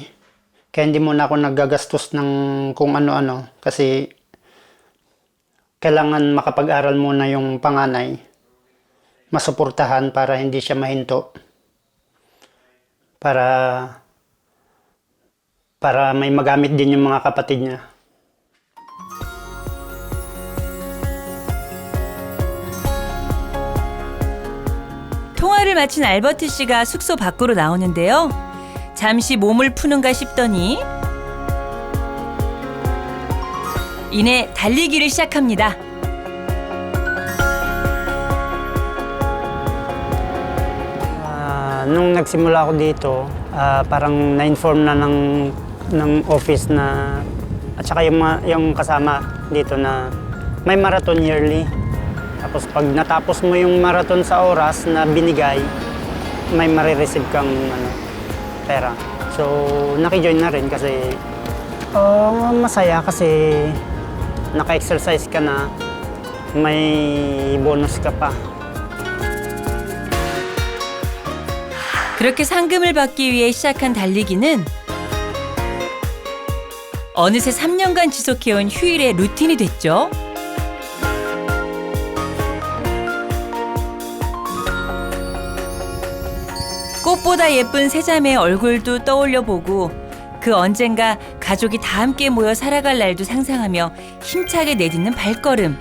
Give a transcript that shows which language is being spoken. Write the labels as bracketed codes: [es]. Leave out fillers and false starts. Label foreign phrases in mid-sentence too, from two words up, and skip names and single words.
[tl] Kaya hindi muna ako naggagastos ng kung ano-ano kasi kailangan makapag-aral muna yung panganay. Masuportahan para hindi siya mahinto. Para may magamit din yung mga kapatid niya. [ko] 통화를 마친 알버트 씨가 숙소 밖으로 나오는데요. 잠시 몸을 푸는가 싶더니 이내 달리기를 시작합니다. [tl] Nung nagsimula ako dito, parang na-inform na ng office na at saka yung kasama dito na may [en] marathon yearly. [tl] Tapos pag natapos mo yung marathon sa oras na binigay, may marireceive kang pera. So nakijoin na rin kasi masaya kasi naka-exercise ka na, may bonus ka pa. [ko] 그렇게 상금을 받기 위해 시작한 달리기는 어느새 3년간 지속해온 휴일의 루틴이 됐죠. 꽃보다 예쁜 세자매의 얼굴도 떠올려 보고 그 언젠가 가족이 다 함께 모여 살아갈 날도 상상하며 힘차게 내딛는 발걸음.